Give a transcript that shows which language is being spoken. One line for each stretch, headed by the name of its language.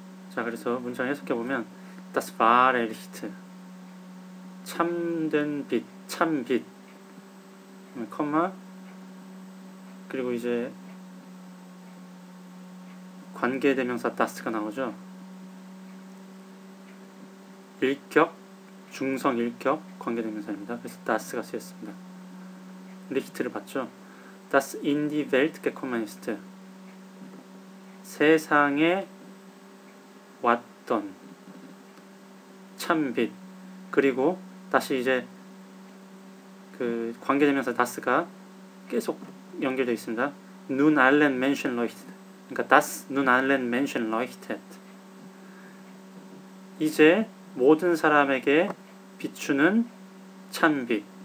Korean: 자, 그래서 문장 해석해 보면
German: Das wahre Licht
Korean: 참된 빛, 참빛, 컴마 그리고 이제 관계대명사 das가 나오죠. 일격, 중성 일격 관계대명사입니다. 그래서 das가 쓰였습니다. Licht를 봤죠.
German: Das in die Welt gekommen ist
Korean: 세상에 왔던 참빛. 그리고 다시 이제 그 관계대명사 das가 계속 연결되어 있습니다.
German: Nun allen Menschen leuchtet.
Korean: 그러니까
German: das nun allen Menschen leuchtet.
Korean: 이제 모든 사람에게 비추는 참빛.